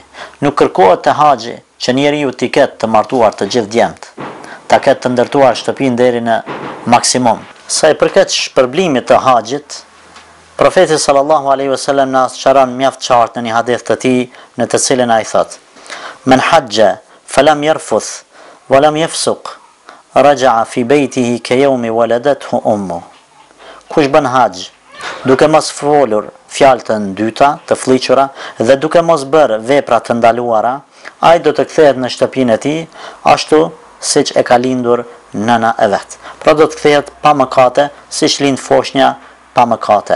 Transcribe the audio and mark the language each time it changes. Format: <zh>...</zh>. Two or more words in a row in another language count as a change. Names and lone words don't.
<sq>Nuk kërkohet te haxhi që njeriu t'i ketë të martuar të gjithë djemt, ta ketë të ndërtuar shtëpinë deri në maksimum. Sa i përket shpërblimit të haxhit, profeti</sq> <ar>صلى الله عليه وسلم</ar> <sq>na sqaron mjaft qartë në një hadith të tij në të cilin ai thotë:</sq> <ar>"من حج فلم يرفث و لم يفسق رجع في بيته كيوم ولدته أمه."</ar> <sq>Kush bën haxh duke mos folur fjalë të dyta, të fllihura dhe duke mos bërë vepra të ndaluara, ai do të kthehet në shtëpinë e tij ashtu siç e ka lindur nëna e vet. Pra do të kthehet pa mëkate, siç lind foshnja pa mëkate.</sq>